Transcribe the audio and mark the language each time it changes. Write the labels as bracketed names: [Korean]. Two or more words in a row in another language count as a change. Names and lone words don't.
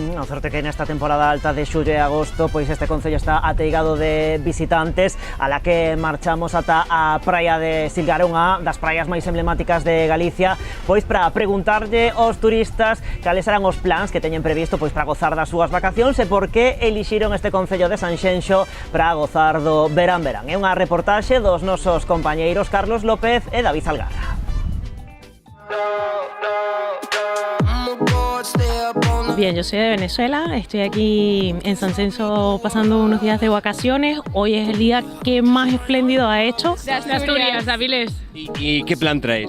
[Galician] A sorte que nesta temporada alta de xullo e agosto pois este concello está ateigado de visitantes, a la que marchamos ata a praia de Silgar, unha das praias máis emblemáticas de Galicia, pois para preguntarlle aos turistas cales serán os plans que teñen previsto pois para gozar das súas vacacións e por que elixiron este concello de Sanxenxo para gozar do verán-verán. É unha reportaxe dos nosos compañeiros Carlos López e David Algarra. [Spanish] Bien, yo soy de Venezuela, estoy aquí en Sanxenxo pasando unos días de vacaciones. Hoy es el día que más espléndido ha hecho. De Asturias, de Avilés. ¿Y qué plan traéis?